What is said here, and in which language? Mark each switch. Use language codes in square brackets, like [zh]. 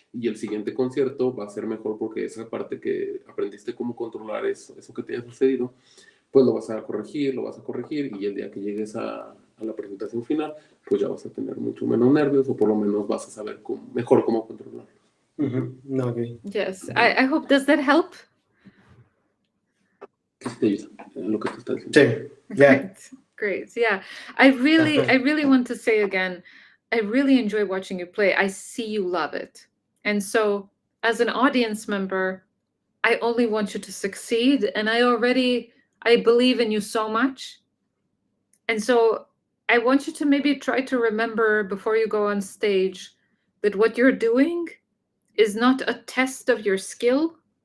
[es] Y el siguiente concierto va a ser mejor porque esa parte que aprendiste cómo controlar eso que te haya sucedido, pues lo vas a corregir, y el día que llegues a la presentación final, pues ya vas a tener mucho menos nervios, o por lo menos vas a saber mejor cómo controlarlos. [en] Okay. Yes, I hope, does that help? [es] ¿Qué te ayuda en lo que tú estás diciendo? Sí. [en] Yeah. Great. Yeah. I really want to say again, I really enjoy watching you play. I see you love it. And so as an audience member, I only want you to succeed. And I believe in you so much. And so I want you to maybe try to remember before you go on stage that what you're doing is not a test of your skill.